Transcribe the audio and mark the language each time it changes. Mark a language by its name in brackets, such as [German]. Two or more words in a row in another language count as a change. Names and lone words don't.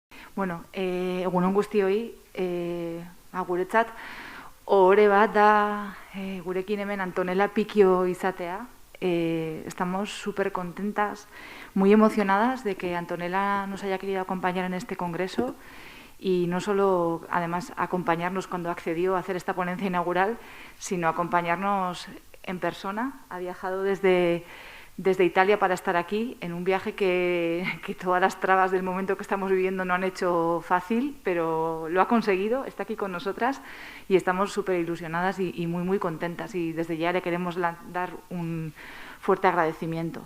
[Basque] Bueno, egunon guztioi, guretzat, ohore bat da gurekin hemen Antonella Picchio izatea. [Spanish] Estamos súper contentas, muy emocionadas de que Antonella nos haya querido acompañar en este congreso y no solo, además, acompañarnos cuando accedió a hacer esta ponencia inaugural, sino acompañarnos en persona. Ha viajado desde Italia para estar aquí, en un viaje que todas las trabas del momento que estamos viviendo no han hecho fácil, pero lo ha conseguido, está aquí con nosotras y estamos súper ilusionadas y muy contentas, y desde ya le queremos dar un fuerte agradecimiento.